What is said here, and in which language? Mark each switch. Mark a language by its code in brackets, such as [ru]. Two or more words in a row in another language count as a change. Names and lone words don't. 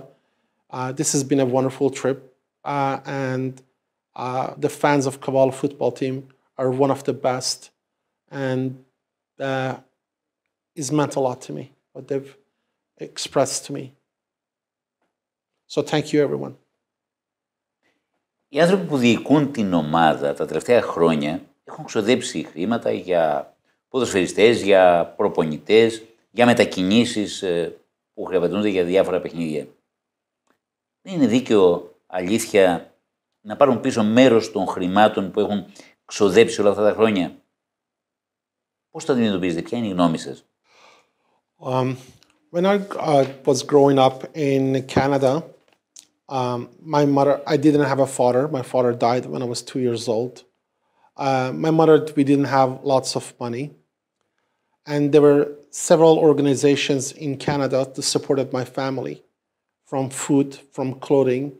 [en] This has been a wonderful trip, and the fans of Kavala football team are one of the best, and it's meant a lot to me, what they've expressed to me. So thank you, everyone. [el] Οι άνθρωποι που διοικούν την ομάδα τα τελευταία χρόνια έχουν ξοδέψει χρήματα για ποδοσφαιριστές, για προπονητές, για μετακινήσεις που χρηματοδοτούνται για διάφορα παιχνίδια. Δεν είναι δίκαιο, αλήθεια, να πάρουν πίσω μέρος των χρημάτων που έχουν ξοδέψει όλα αυτά τα χρόνια? Πώς το αντιμετωπίζετε, ποια είναι η γνώμη σας? [en] When I was growing up in Canada, my mother, I didn't have a father. My father died when I was 2 years old. My mother, we didn't have lots of money. And there were several organizations in Canada that supported my family, from food, from clothing.